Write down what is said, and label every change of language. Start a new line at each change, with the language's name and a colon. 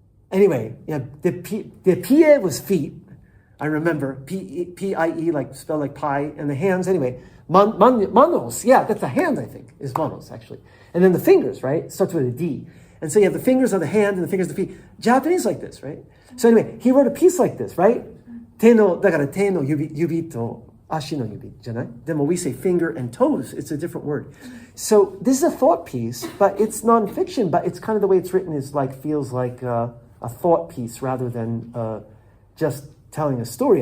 English: Anyway, yeah, the pie was feet. I remember P-I-E, like spelled like pie, and the hands. Anyway, manos. Yeah, that's the hand. I think is manos actually, and then the fingers, right? Starts with a D. And so you have the fingers on the hand and the fingers on the feet. Japanese like this, right? So anyway, he wrote a piece like this, right?
Japanese: だから手の指と足の指じゃない?
English: Then when we say finger and toes, it's a different word. So this is a thought piece, but it's nonfiction, but it's kind of the way it's written is like, feels like a thought piece rather than just telling a story.